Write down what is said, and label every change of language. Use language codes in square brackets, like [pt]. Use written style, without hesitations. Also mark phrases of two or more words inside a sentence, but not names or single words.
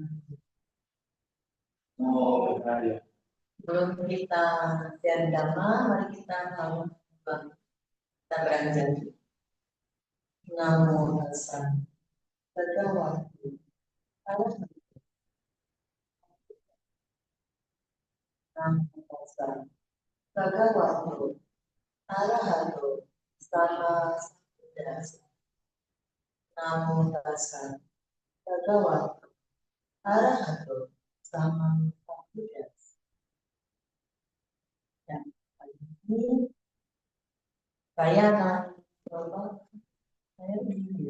[id] Oh, ya. Sebelum kita share dhamma, mari kita kita beranjak. [pi] Namo tassa bhagavate arahato. Namo tassa bhagavate arahato sama sambuddhassa. Namo tassa bhagavate arahato sama sambuddhassa. [id] Dan kali ini saya akan coba saya begini.